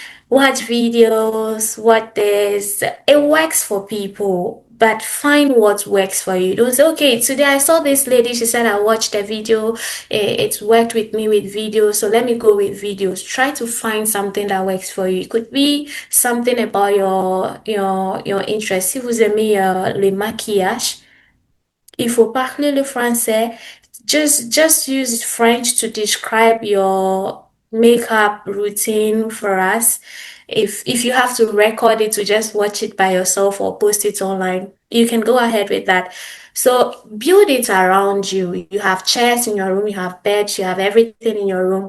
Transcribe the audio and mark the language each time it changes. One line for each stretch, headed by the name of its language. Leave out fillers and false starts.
English: Watch videos, what this. It works for people, but find what works for you. Don't say, okay, today I saw this lady, she said I watched a video, it worked with me with videos, so let me go with videos. Try to find something that works for you. It could be something about your interest.
French: Si vous aimez le maquillage, il faut parler le français.
English: Just use French to describe your makeup routine for us. If you have to record it to just watch it by yourself or post it online, you can go ahead with that. So build it around you. You have chairs in your room, you have beds, you have everything in your room.